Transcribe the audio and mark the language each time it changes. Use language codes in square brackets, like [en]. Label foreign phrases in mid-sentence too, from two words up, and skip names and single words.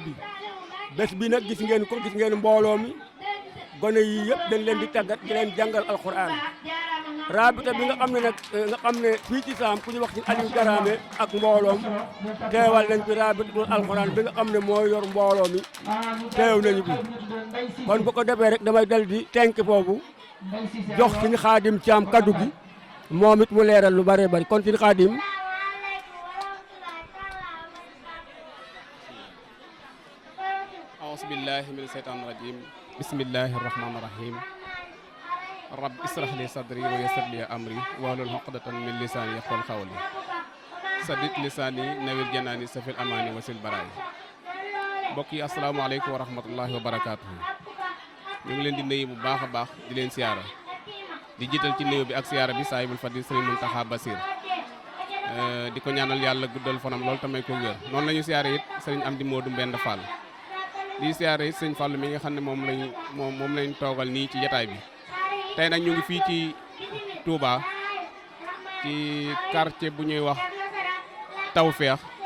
[wo] bi nag gis ngeen mbooloo mi gone yi yëpp dañ leen di tàggat di leen jàngal alquran rabita bi nga xam ne fii ci saam ku ñu wax ci Aliou Daraame ak mbooloom teewal nañ fi [ar] رابطة القرآن [wo] bi nga xam ne moo yor mbooloo mi teew nañu bi kon bu ko defee rek damay dal di tenk foofu jox ci Xaadim Caam kaddu gi moom it mu leeral lu bare bari kon ci Xaadim [ar] أعوذ بالله من الشيطان الرجيم بسم الله الرحمن الرحيم رب اشرح لي صدري ويسر لي أمري واحلل عقدة من لساني يفقهوا قولي سدد لساني نوير جناني سفي الأمان وسل براي [wo] mbokk yi [ar] السلام عليكم ورحمة الله وبركاته [wo] ñu ngi leen di nuyu bu baax a baax di leen siyaara di jiital ci nuyu bi ak siyaara bi saahibul fadil Sëriñ Muntaxa Basiir di ko ñaanal yàlla guddal fanam loolu tamay ko wér noonu la ñu siyaare it Sëriñ Amdi Moodu Mbend Fall di siyaare it Sëriñ Fall mi nga xam ne moom lañ toogal nii ci jataay bi tey nag ñu ngi fii ci Touba ci quartier bu ñuy wax Tawfeex